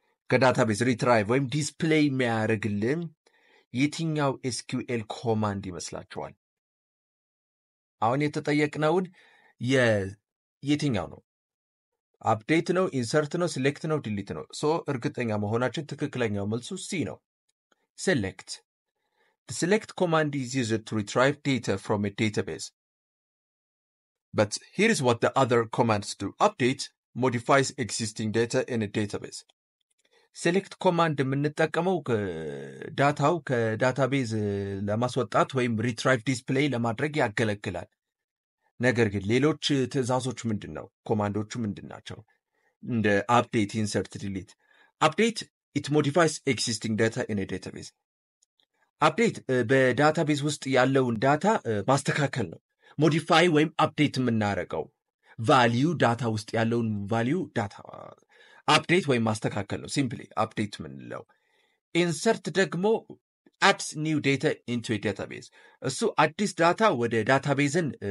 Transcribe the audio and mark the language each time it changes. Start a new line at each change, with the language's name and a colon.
Amharic: ከዳታቤዝ ሪትራይቭ ወይም ዲስፕሌይ የሚያደርግልን የትኛው ኤስኪውኤል ኮማንድ ይመስላችኋል? አሁን የተጠየቅነውን የትኛው ነው? አፕዴት ነው፣ ኢንሰርት ነው፣ ሴሌክት ነው፣ ዲሊት ነው? እርግጠኛ መሆናችን ትክክለኛው መልሱ ሲ ነው። ሴሌክት.
English: The select command is used to retrieve data from a database. But here is what the other commands do. Update modifies existing data in a database.
Amharic: Select command የምንጠቀመው ዳታው ከዳታቤዝ ለማስወጣት ወይም retrieve display ለማድረግ ያገለግላል። ነገር ግን ሌሎች ትዕዛዞች ምንድነው? ኮማንዶቹ ምንድናቸው? እንደ update, insert, delete.
English: Update, it modifies existing data in a database.
Amharic: አፕዴት በዳታቤዝ ውስጥ ያለውን ዳታ ማስተካከል ነው። ሞዲፋይ ወይም አፕዴት የምናደርገው ቫሊዩ ዳታ ውስጥ ያለውን ቫሊዩ ዳታ አፕዴት ወይም ማስተካከል ነው። ሲምፕሊ አፕዴት የምንለው። ኢንሰርት ደግሞ
English: አድስ ኒው ዴታ ኢንቱ ዳታቤዝ፣
Amharic: እሱ አዲስ ዳታ ወደ ዳታቤዝን